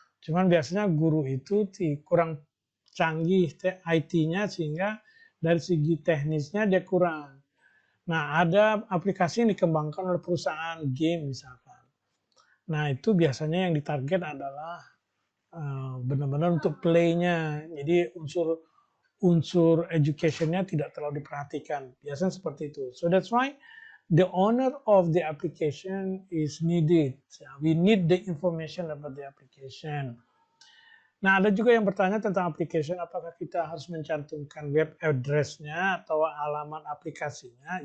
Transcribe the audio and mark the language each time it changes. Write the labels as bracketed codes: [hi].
[id] Cuman biasanya guru itu kurang canggih IT-nya sehingga dari segi teknisnya dia kurang. Nah, ada aplikasi yang dikembangkan oleh perusahaan game misalkan. Nah, itu biasanya yang ditarget adalah benar-benar untuk play-nya. Jadi unsur education-nya tidak terlalu diperhatikan. Biasanya seperti itu. [en] So that's why the owner of the application is needed. We need the information about the application. [id] Nah, ada juga yang bertanya tentang application, apakah kita harus mencantumkan web address-nya atau alamat aplikasinya?